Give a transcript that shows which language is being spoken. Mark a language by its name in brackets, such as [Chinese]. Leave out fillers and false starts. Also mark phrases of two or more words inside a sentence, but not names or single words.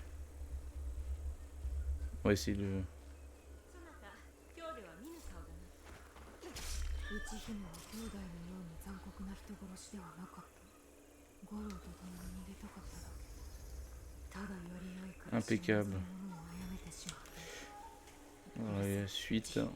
[French] On va essayer de... [Japanese] 内姫は兄弟のように残酷な人殺しではなかった。五郎と共に逃げたかっただけ。ただより良い暮らしを望む [French] Impeccable. [Japanese] 者を殺めてしまった。 [French] Allez, la suite.